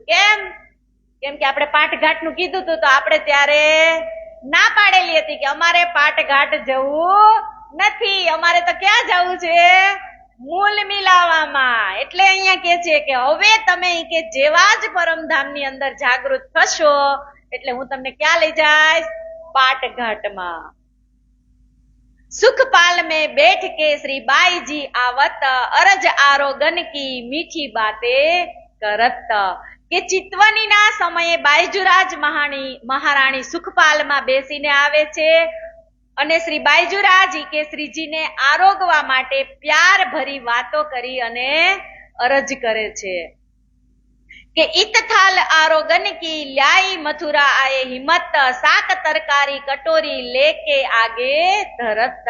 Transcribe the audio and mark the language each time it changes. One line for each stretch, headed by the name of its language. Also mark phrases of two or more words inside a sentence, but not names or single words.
Gujarati: કેમ કે આપણે પાટ ઘાટ નું કીધું હતું, તો આપણે ત્યારે ના પાડેલી હતી કે અમારે પાટ ઘાટ જવું નથી, અમારે તો ક્યાં જવું છે? મૂલ મિલાવામાં. એટલે અહીંયા કે છે કે હવે તમે કે જેવા જ પરમધામ ની અંદર જાગૃત થશો એટલે હું તમને ક્યાં લઈ જઈશ? પાટ ઘાટમાં.
Hindi: સુખપાલ में बैठ के श्री बाई जी आवत, अरज आरोगन की मीठी बाते करत.
Gujarati: કે ચિતવનીના સમયે બાયજુરાજ મહારાણી સુખપાલમાં બેસીને આવે છે, અને શ્રી બાયજુરાજ કે શ્રીજીને આરોગવા માટે પ્યાર ભરી વાતો કરી અને અરજ કરે છે કે
Hindi: इतथाल आरोगन की ल्याई मथुरा आये हिमत, शाक तरकारी कटोरी लेके आगे धरत.